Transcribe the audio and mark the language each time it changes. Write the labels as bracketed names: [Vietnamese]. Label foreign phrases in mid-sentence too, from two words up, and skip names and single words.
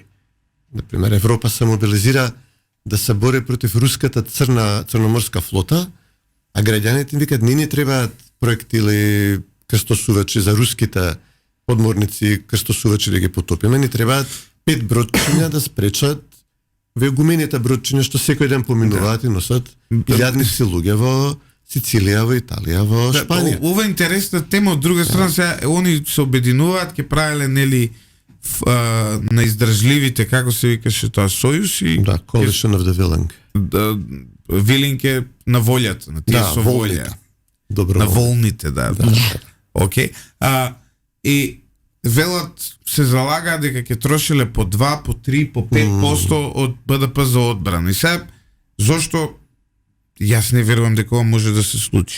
[Macedonian] Например, Европа се мобилизира да се бори против руската црноморска флота, а граѓаните викаат не требаат проектили крстосувачи за руските подморници, крстосувачи да ги потопиме, не требаат 5 бродчиња да спречат веогумените бродчиња што секој ден поминуваат и носат илјадници луѓе во Сицилија, во Италија, во Шпанија. Ова е интересна тема, од друга страна сега они се обединуваат, ќе правеле нели на издржливите, како се викаше тоа, сојуз и [English] Coalition of the Willing. [Macedonian] Willing е на волјата, на тие со волја. Добро. На волните, да. Океј. И велат се залагаат дека ќе трошиле по 2, по 3, по 5% од БДП за одбрана. И сега зошто јас не верувам дека ова може да се случи.